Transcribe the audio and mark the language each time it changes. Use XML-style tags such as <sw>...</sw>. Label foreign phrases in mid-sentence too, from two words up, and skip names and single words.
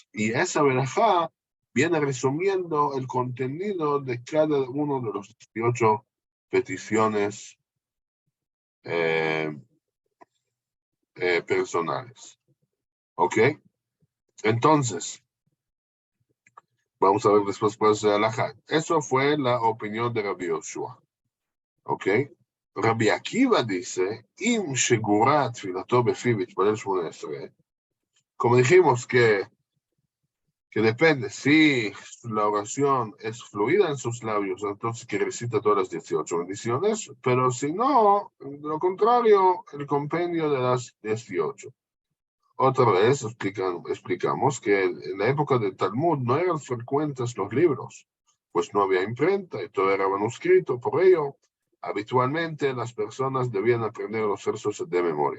<es>Y esa verajá viene resumiendo el contenido de cada uno de los 18 peticiones personales. ¿Ok? Entonces, vamos a ver después de alajá. Eso fue la opinión de Rabbi Yoshua. ¿Ok?</es> <he>Rabbi Akiva dice, אם שגורה תפילתו בפיו יתפלל שמונה עשרה.</he> <es>Como dijimos que depende, si la oración es fluida en sus labios, entonces que recita todas las 18 bendiciones, pero si no, de lo contrario, el compendio de las 18. Otra vez explicamos que en la época del Talmud no eran frecuentes los libros, pues no había imprenta y todo era manuscrito, por ello, habitualmente las personas debían aprender los versos de memoria.</es>